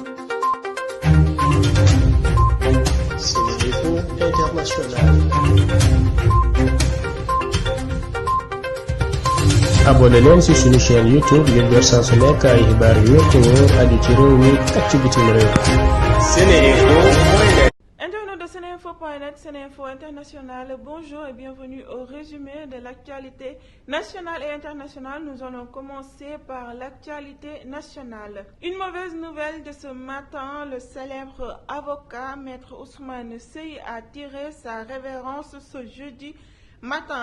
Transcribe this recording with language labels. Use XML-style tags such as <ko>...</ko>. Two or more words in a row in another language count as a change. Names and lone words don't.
<fr>Sénéinfo International.</fr> <wo>abonné leen ci suñu chaîne YouTube ngir jot saa su nekk ay xibaar yu wér te wóor aju ci réew mi ak ci bitim réew.</wo> <fr>Sénéinfo.net. Internautes de Sénéinfo.net, Sénéinfo International, bonjour et bienvenue au résumé de l'actualité nationale et internationale. Nous allons commencer par l'actualité nationale. Une mauvaise nouvelle de ce matin, le célèbre avocat Maître Ousmane Seye a tiré sa révérence ce jeudi matin.</fr>